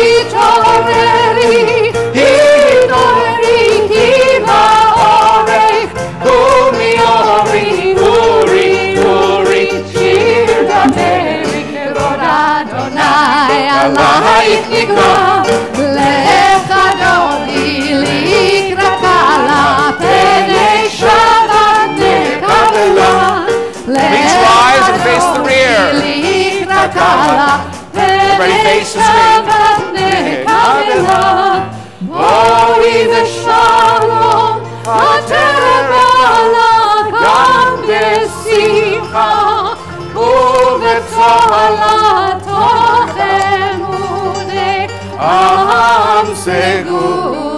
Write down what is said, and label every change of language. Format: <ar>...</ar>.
<he>התעוררי, התעוררי, כי באורך ומאורי, אורי, אורי, שיר דמרי כבוד אדוני עלייך נגלה, לך דודי לקראת כלה, פני שבת נקבלה,</he> <en>Please rise and face the rear.</en> <he>לקראת כלה, פני שבת נקבלה, בואי ושלום התרבה גם בשמחה ובצהלה תוך אמוני עם סגולה.</he>